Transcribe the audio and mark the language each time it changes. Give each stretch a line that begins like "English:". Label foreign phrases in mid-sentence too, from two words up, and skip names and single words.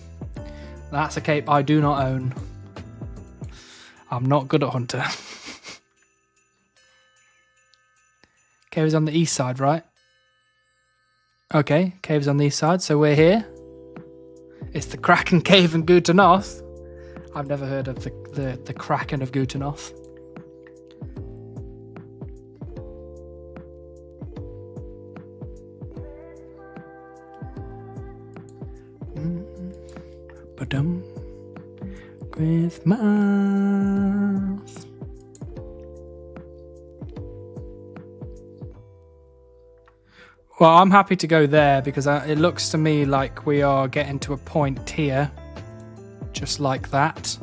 English: That's a cape I do not own. I'm not good at Hunter. Cave is on the east side, right? Okay, cave's on the east side, so we're here. It's the Kraken Cave in Gutanoth. I've never heard of the Kraken of Gutanoth. Ba-dum. Christmas. Well, I'm happy to go there because it looks to me like we are getting to a point here. Just like that.